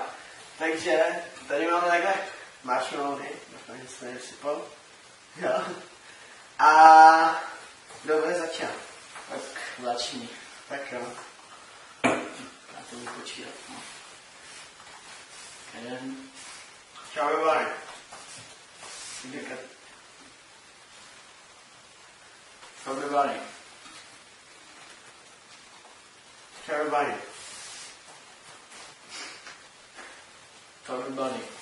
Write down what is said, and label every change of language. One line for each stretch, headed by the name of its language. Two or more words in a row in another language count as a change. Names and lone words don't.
Czech: Takže tady máme takhle marshmallowy, doufám, že jsem je vsypal. Jo. A kdo bude začínat? Tak začni. Tak jo. Já to budu počítat. Jeden. Chubby Bunny. Chubby Bunny. Chubby Bunny. Chubby Bunny.